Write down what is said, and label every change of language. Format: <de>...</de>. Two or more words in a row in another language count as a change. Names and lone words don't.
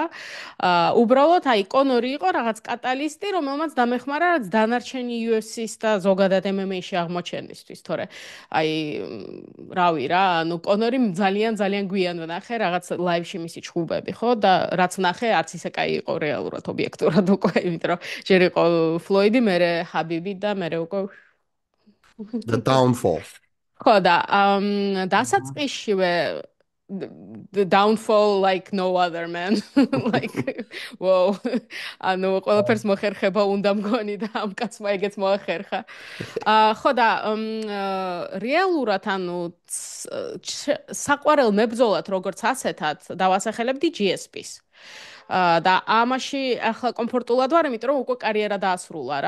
<ka>უბრალოდ აი კონორი იყო რაღაც კატალისტი, რომელმაც დამეხმარა რაც დანარჩენი UFC-ის და ზოგადად MMA-ში აღმოჩენისთვის, თორე აი რავი რა, ანუ კონორი ძალიან გვიან ვნახე რაღაც ლაივში მისი ჩხუბები, ხო და რაც ვნახე არც ისე კაი იყო რეალურად ობიექტურად უკვე, იმიტომ რომ ჯერ იყო ფლოიდი, მერე ჰაბიბი და მერე უკვე</ka> <en>The downfall.</en> <ka>ხო და დასაწყისშივე</ka> <en>the downfall like no other man like wow</en> <ka>ანუ ყველაფერს მოხერხება უნდა მგონი და ამ კაცმა ეგეც მოახერხა ხო და რეალურად ანუ საყვარელ მებრძოლად როგორც ასეთად დავასახელებდი GSP-ს და ამაში ახლა კომფორტულად ვარ, იმიტომ რომ უკვე კარიერა დაასრულა რა.</ka>